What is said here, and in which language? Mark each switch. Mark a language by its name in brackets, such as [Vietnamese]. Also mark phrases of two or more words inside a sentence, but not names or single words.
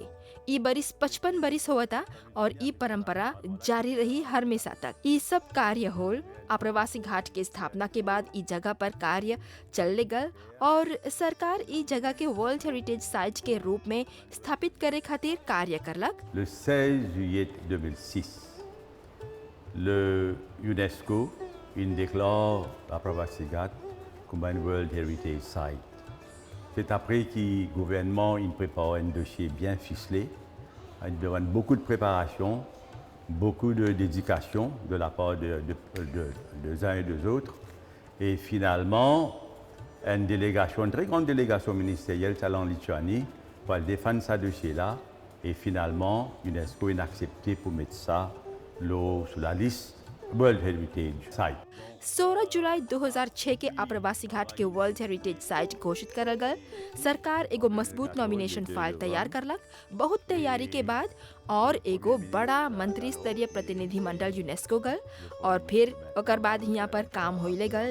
[Bhojpuri] ई बरिस 55 बरिस होता और ई परंपरा जारी रही हमेशा तक। ई सब कार्य होल आप्रवासी घाट के स्थापना के बाद ई जगह पर कार्य चलने गल और सरकार ई जगह के [English] World Heritage Site [Bhojpuri] के रूप में स्थापित करे खातिर कार्य करलक। [French] Le 16 juillet 2006, le UNESCO déclare l'Apravasi Ghat comme un [English] World Heritage Site. [French] C'est après que le gouvernement prépare un dossier bien ficelé, il demande beaucoup de préparation, beaucoup de dédication de la part de uns et des autres. Et finalement, une très grande délégation ministérielle est allée en Lituanie pour défendre ce dossier-là. Et finalement, l'UNESCO a accepté pour mettre ça sur la liste [English] World Heritage Site. [Bhojpuri] 16 जुलाई 2006 के आप्रवासी घाट के [English] World Heritage Site [Bhojpuri] घोषित करल गल। सरकार एगो मजबूत [English] nomination file [Bhojpuri] तैयार करलक। बहुत तैयारी के बाद और एगो बड़ा मंत्री स्तरीय प्रतिनिधि मंडल यूनेस्को गल और फिर ओकर बाद यहाँ पर काम होइले गल।